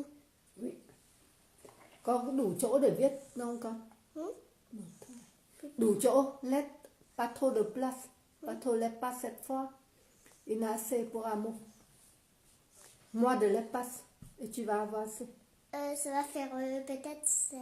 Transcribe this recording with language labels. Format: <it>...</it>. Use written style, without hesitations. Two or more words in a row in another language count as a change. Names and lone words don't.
<fr>Oui.</fr> <vi>Con có đủ chỗ để viết không con? Đủ chỗ.</vi> <fr>Pas trop de place. Pas trop l'espace cette fois. Il y en a assez pour amour. Moins de l'espace. Et tu vas avoir assez. Ça va faire peut-être 16.</fr>